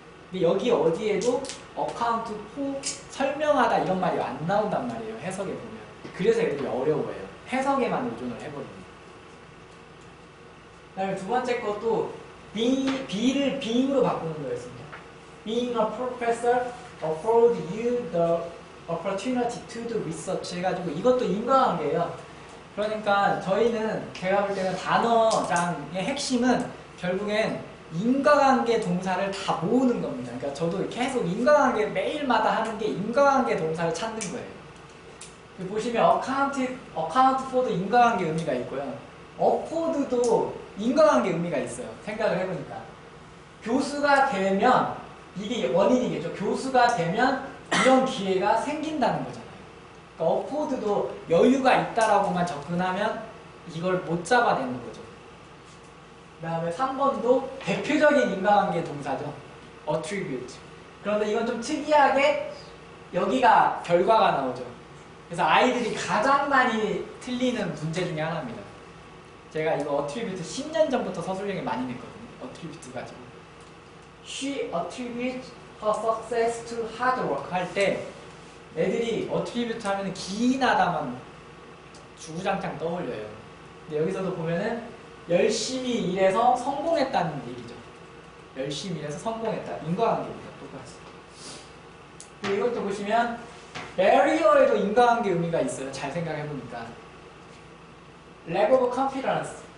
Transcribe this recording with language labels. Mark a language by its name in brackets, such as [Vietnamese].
[Korean] 근데 여기 어디에도 어카운트 포 설명하다 이런 말이 안 나온단 말이에요. 해석에 보면. 그래서 애들이 어려워해요. 해석에만 의존을 해버립니다. 그 다음에 두 번째 것도 be를 being으로 바꾸는 거였습니다. [English] Being a professor afford you the opportunity to do research [Korean] 해가지고 이것도 인과관계예요. 그러니까 저희는 제가 볼 때는 단어장의 핵심은 결국엔 인과관계 동사를 다 모으는 겁니다. 그러니까 저도 계속 인과관계 매일마다 하는 게 인과관계 동사를 찾는 거예요. 보시면 account for도 인과관계 의미가 있고요. afford도 인과관계 의미가 있어요. 생각을 해보니까. 교수가 되면 이게 원인이겠죠. 교수가 되면 이런 기회가 생긴다는 거잖아요. 그러니까 afford도 여유가 있다라고만 접근하면 이걸 못 잡아내는 거죠. 그 다음에 3번도 대표적인 인과관계 동사죠. [English] attribute. [Korean] 그런데 이건 좀 특이하게 여기가 결과가 나오죠. 그래서 아이들이 가장 많이 틀리는 문제 중에 하나입니다. 제가 이거 attribute 10년 전부터 서술형에 많이 냈거든요. attribute 가지고. [English] She attributes her success to hard work [Korean] 할 때 애들이 attribute 하면 기인하다만 주구장창 떠올려요. 근데 여기서도 보면은 열심히 일해서 성공했다는 얘기죠. 열심히 일해서 성공했다. 인과관계입니다. 똑같이. 그리고 이것도 보시면 barrier에도 인과관계 의미가 있어요. 잘 생각해보니까. [English] lack of confidence.